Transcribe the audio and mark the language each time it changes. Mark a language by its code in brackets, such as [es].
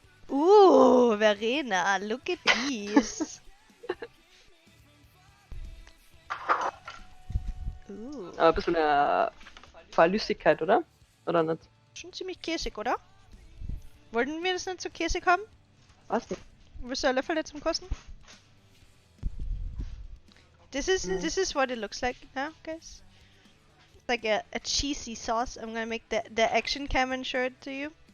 [en] Ooh, Verena, look at these. Ooh, [de] Aber ein bisschen Flüssigkeit, oder? Oder nicht? schon ziemlich käsig, oder? Wollten wir das nicht so käsig haben? Was nicht? Willst du einen Löffel jetzt zum Kosten? [en] This is what it looks like now, guys. It's like a cheesy sauce. I'm gonna make the action cam and show it to you.